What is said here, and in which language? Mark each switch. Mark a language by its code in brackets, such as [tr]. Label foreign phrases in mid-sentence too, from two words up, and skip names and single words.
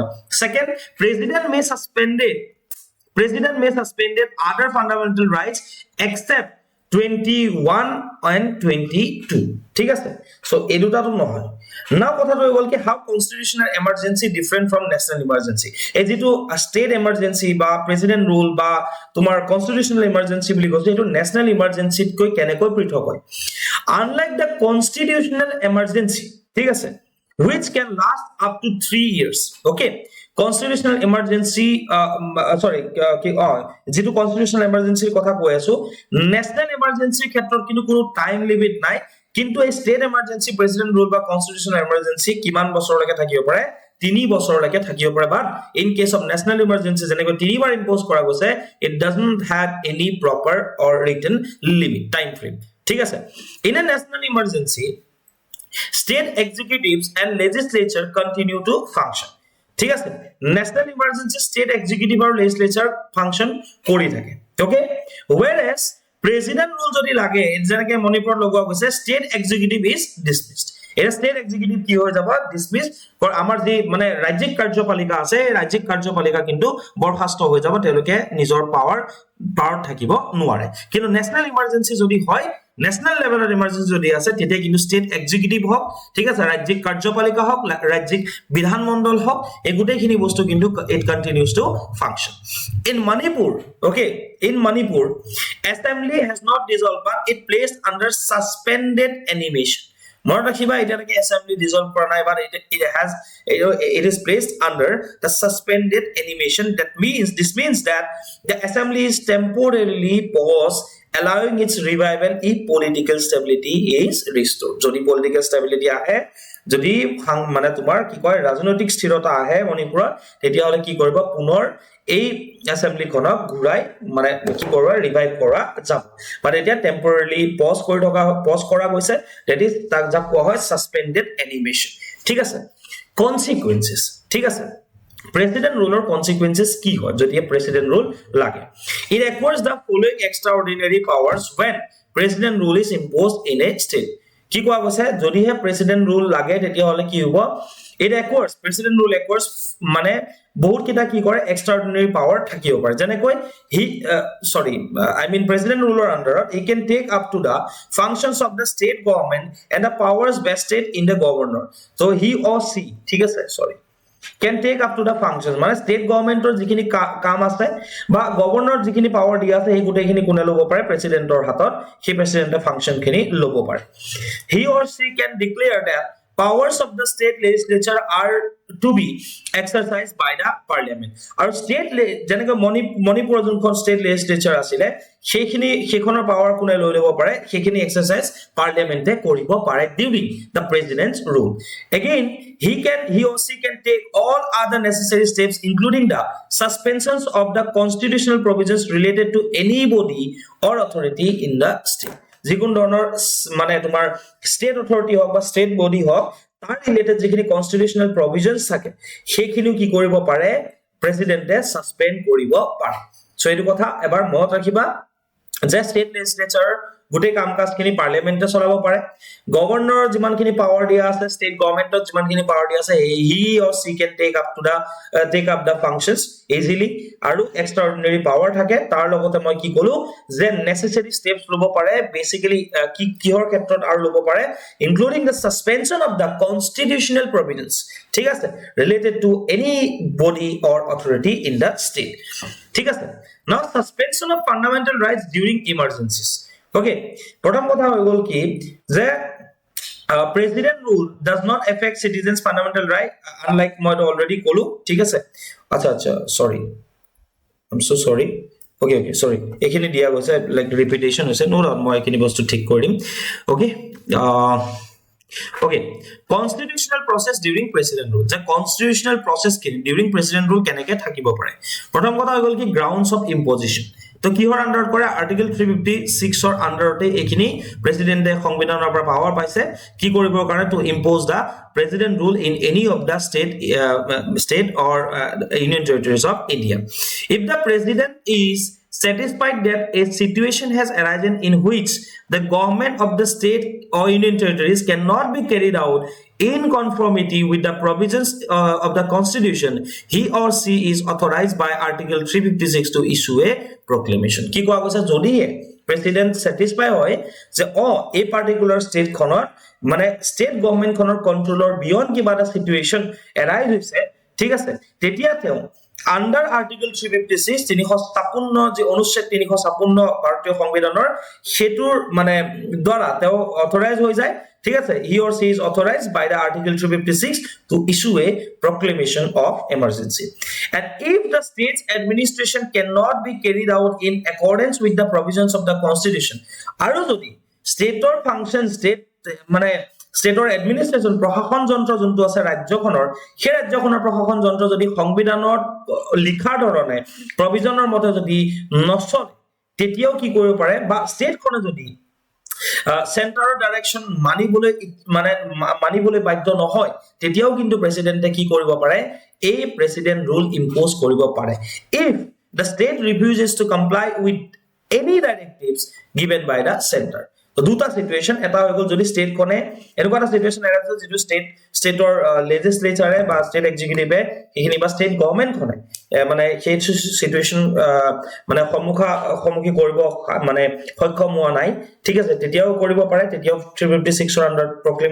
[en] second, president may suspended other fundamental rights except 21 and 22 [as] ঠিক আছে সো এই দুটাটো নহয় নাও কথাটো হৈ গল কি [en] how constitutional emergency different from national emergency [as] এই যেটো [en] state emergency বা president rule বা তোমার constitutional emergency [as] বুলি কৈছে এটো [en] ন্যাশনাল এমার্জেন্সিত [as] কৈ কেনেকৈ পৃথক হয় [en] unlike the constitutional emergency [as] ঠিক আছে [en] which can last up to 3 years okay constitutional emergency [as] যেটো [en] constitutional emergency [as] কথা কৈ আছো [en] national emergency [as] ক্ষেত্ৰত কিন্তু কোনো [en] time limit [as] নাই কিন্তু এই [en] state emergency president rule [as] বা [en] constitutional emergency [as] কিমান বছৰলৈকে থাকিব পাৰে 3 বছৰলৈকে থাকিব পাৰে বাট [en] in case of national emergency [as] যেনেকৈ 3 বাৰ ইম্পোজ কৰা [en] গৈছে it doesn't have any proper or written limit time frame [as] ঠিক আছে [en] in a national emergency state executives and legislature continue to function [as] ঠিক আছে [en] national emergency state executive or legislature [as] function কৰি থাকে [en] okay whereas president rule [as] যদি লাগে যেনেকৈ মণিপুৰ লগোৱা গৈছে [en] state executive is dismissed [as] এর [en] state executive [as] কি হৈ যাব ডিসমিস ফর আমাৰ যে মানে ৰাজ্যিক কাৰ্যপালিকা আছে ৰাজ্যিক কাৰ্যপালিকা কিন্তু বৰখাস্ত হৈ যাব তেওঁলোকে নিজৰ পাৱাৰ থাকিব নোৱাৰে কিন্তু [en] national emergency [as] যদি হয় ন্যাশনাল লেভেলৰ ইমার্জেন্সি যদি আছে তেতিয়া কিন্তু [en] state executive [as] হক ঠিক আছে ৰাজ্যিক কাৰ্যপালিকা হক ৰাজ্যিক বিধানমণ্ডল হক এই গোটেইখিনি বস্তু কিন্তু [en] it continues to function in Manipur okay in Manipur assembly has not dissolved but it placed under suspended animation [as] মনত ৰাখিবা এতিয়ালৈকে [en] assembly dissolve [as] কৰা নাই but [en] it is placed under the suspended animation this means that the assembly is temporarily paused allowing its revival if political stability is restored [as] যদি political stability আহে যদি মানে তোমাৰ কি কয় ৰাজনৈতিক স্থিৰতা আহে মণিপুৰত তেতিয়া হলে কি কৰিব পুনৰ এই assembly খনক ঘুৰাই মানে কি কৰবা ৰিভাইভ কৰা যাব বাট এতিয়া [en] temporarily pause [as] কৰা গৈছে [en] that is [as] তাক যা কোৱা হয় [en] suspended animation [as] ঠিক আছে consequences ঠিক আছে [en] president ruler consequences [as] কি হয় যদি [en] president rule [as] লাগে [en] it acquires the following extraordinary powers when president rule is imposed in a state [as] কি কোৱা গৈছে যদি হে [en] president rule [as] লাগে তেতিয়া হলে কি হ'ব [en] it acquires president rule acquires [as] মানে বহুত কিটা কি কৰে [en] extraordinary power [as] থাকিব পাৰে যেনেকৈ [en] president ruler under he can take up to the functions of the state government and the powers vested in the governor so he or she [as] ঠিক আছে [en] can take up to the functions মানে state government or [as] যিখিনি কাম আছে বা গভৰ্ণৰ যিখিনি পাৱাৰ দিয়া আছে এই গুটেখিনি কোনে লব পাৰে প্ৰেসিডেন্টৰ হাতত সেই প্ৰেসিডেন্টৰ ফাংশন খিনি লব পাৰে [en] he or she can declare that powers of the state legislature are to be exercised by the parliament [as] আৰু state যেনেকৈ মণিপুৰ যোনখন state legislature আছিল সেইখনৰ পাৱাৰ কোনে লৈ লব পাৰে সেইখিনি এক্সাৰসাইজ পাৰ্লিয়ামেন্টে কৰিব পাৰে [en] during the president's rule again he or she can take all other necessary steps including the suspensions of the constitutional provisions related to any body or authority in the state [as] যিকোন ধৰণৰ মানে তোমাৰ [en] state authority [as] হক বা [en] state body [as] হক তাৰ ৰিলেটেড যিখিনি [en] constitutional provisions [as] থাকে সেইখিনি কি কৰিব পাৰে প্ৰেসিডেন্টে সাসপেন্ড কৰিব পাৰে সো এইটো কথা এবাৰ মনত ৰাখিবা যে [en] state legislature [as] গুটে কাম কাজখিনি পাৰ্লিয়ামেন্টে চলাব পাৰে গভৰ্ণৰ যিমানখিনি পাৱাৰ দিয়া আছে স্টেট গভৰ্ণমেন্টত যিমানখিনি পাৱাৰ দিয়া আছে [en] he or she can take up the functions easily [as] আৰু [en] extraordinary power [as] থাকে তাৰ লগতে মই কি কলো যে [en] necessary steps [as] লব পাৰে বেসিক্যালি কিহৰ ক্ষেত্ৰত আৰু লব পাৰে [en] including the suspension of the constitutional provisions [as] ঠিক আছে [en] related to any body or authority in the state [as] ঠিক আছে [en] now suspension of fundamental rights during emergencies okay [as] প্ৰথম কথা হৈ গল কি যে [en] president rule does not affect citizens fundamental right unlike [as] মই already কলো ঠিক আছে আচ্ছা [en] sorry I'm so sorry okay sorry [as] এখানে দিয়া গৈছে like repetition হৈছে no মই এখানে বস্তু ঠিক কৰি দিম [en] okay okay constitutional process during president rule the constitutional process during president rule [as] কেনেকৈ থাকিব পাৰে প্ৰথম কথা হৈ গল কি [en] grounds of imposition [as] তো কিহৰ আন্ডাৰত কৰে আৰ্টিকল 356 ৰ আন্ডাৰতে এখিনি প্ৰেসিডেন্টে সংবিধানৰ পৰা পাৱাৰ পাইছে কি কৰিবৰ কাৰণে [en] to impose the president rule in any of the state or union territories of India if the president is satisfied that a situation has arisen in which the government of the state or union territories cannot be carried out in conformity with the provisions of the constitution he or she is authorized by article 356 to issue a proclamation [as] কি কোৱা গৈছে যদি প্ৰেসিডেন্ট স্যাটিসফাই হয় যে এই [en] particular state [as] খনৰ মানে [en] state government [as] খনৰ কন্ট্রোলৰ বিয়ন্ড কিবা এটা সিচুৱেচন এৰাইজ হৈছে ঠিক আছে তেতিয়া তেওঁ [en] under article [as] 356 356 যে অনুচ্ছেদ 356 ভাৰতীয় সংবিধানৰ সেতুৰ মানে দ্বাৰা তেওঁ অথৰাইজ হৈ যায় ঠিক আছে [en] he or she is authorized by the article 356 to issue a proclamation of emergency and if the state's administration cannot be carried out in accordance with the provisions of the constitution [as] আৰু যদি স্টেটৰ ফাংশন স্টেট মানে স্টেটৰ এডমিনিষ্ট্ৰেচন প্ৰশাসন যন্ত্ৰ যোনটো আছে ৰাজ্যখনৰ সেই ৰাজ্যখনৰ প্ৰশাসন যন্ত্ৰ যদি সংবিধানত লিখা ধৰণে প্ৰভিজনৰ মতে যদি নচলে তেতিয়াও কি কৰিব পাৰে বা স্টেটখনে যদি সেন্টাৰৰ ডাইৰেকশন মানিবলৈ বাধ্য নহয় তেতিয়াও কিন্তু প্ৰেসিডেন্টে কি কৰিব পাৰে এই [en] president rule impose [as] কৰিব পাৰে [en] if the state refuses to comply with any directives given by the center [as] তো দুটা সিচুৱেচন এটা হৈ গল যদি স্টেট কোনে এনেকুৱা এটা সিচুৱেচন আছে যেটো স্টেটৰ লেজিসলেচাৰে বা স্টেট এক্সিকিউটিভে এইখিনি বা স্টেট গভৰ্নমেন্ট কোনে মানে সেই সিচুৱেচন মানে সম্মুখী কৰিব মানে সক্ষম হোৱা নাই ঠিক আছে তেতিয়াও কৰিব পাৰে তেতিয়াও 356 ৰ আন্ডাৰ প্ৰক্লেম